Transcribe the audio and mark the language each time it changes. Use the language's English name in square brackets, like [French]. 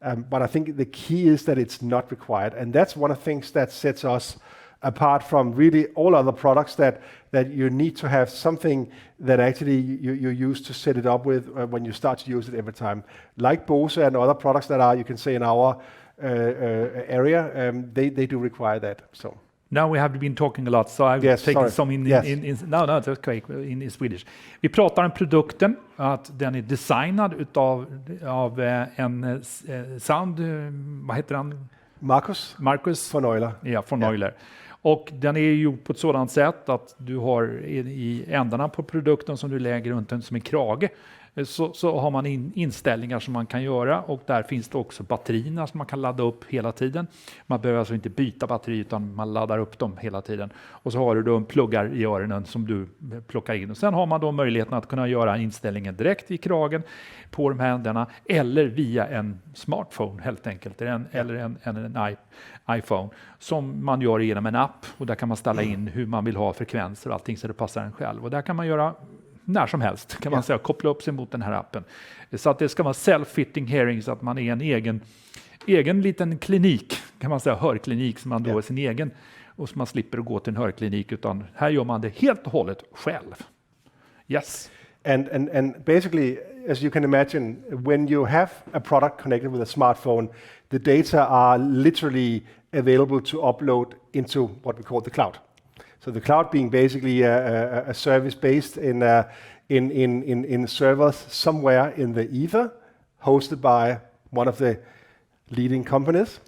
[English] But I think the key is that it's not required. And that's one of the things that sets us apart from really all other products, that you need to have something that actually you use to set it up with when you start to use it every time. Like Bose and other products that are, you can say, in our area, they do require that. So. Now we have been talking a lot, so I've taken some in that's okay, in Swedish. [Swedish] Vi pratar om produkten, att den är designad av en sound, vad heter han? Marcus von Euler. Ja, von Euler. Och den är ju på ett sådant sätt att du har i ändarna på produkten som du lägger runt den som en krage, så har man inställningar som man kan göra, och där finns det också batterierna som man kan ladda upp hela tiden. Man behöver alltså inte byta batteri utan man laddar upp dem hela tiden. Och så har du då pluggar i öronen som du plockar in. Och sen har man då möjligheten att kunna göra inställningen direkt i kragen på de här ändarna eller via en smartphone helt enkelt, eller en iPhone som man gör genom en app, och där kan man ställa in hur man vill ha frekvenser och allting så det passar en själv. Och där kan man göra när som helst, kan man säga, koppla upp sig mot den här appen. Så att det ska vara [English] self-fitting hearing, [Swedish] så att man är en egen liten klinik, kan man säga, hörklinik som man då är sin egen, och så man slipper att gå till en hörklinik, utan här gör man det helt och hållet själv. [English] Yes. And basically, as you can imagine, when you have a product connected with a smartphone, the data are literally available to upload into what we call the cloud. So the cloud being basically a service based in servers somewhere in the ether, hosted by one of the leading companies.